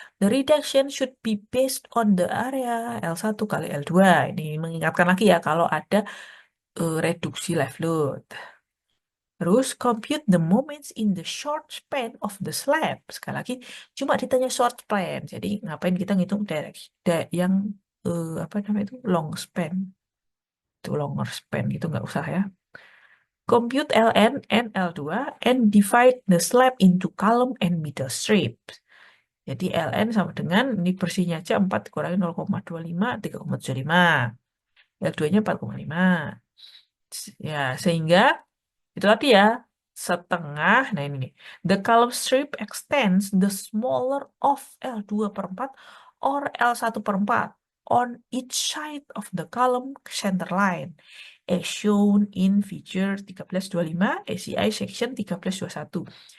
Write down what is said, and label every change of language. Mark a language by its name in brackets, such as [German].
[English] The reduction should be based on the area L1 kali L2. [Indonesian] Ini mengingatkan lagi ya kalau ada reduksi live load. [English] Terus compute the moments in the short span of the slab. [Indonesian] Sekali lagi, cuma ditanya short span. Jadi ngapain kita ngitung yang apa namanya itu long span. Itu longer span gitu nggak usah ya. [English] Compute Ln and L2 and divide the slab into column and middle strips. [Indonesian] Jadi Ln sama dengan ini bersihnya aja 4 dikurangi 0,25 3,75. L2-nya 4,5. Ya, sehingga itu tadi ya, setengah. Nah ini nih. [English] The column strip extends the smaller of L2/4 or L1/4 on each side of the column center line, as shown in figure 1325 ACI section 1321.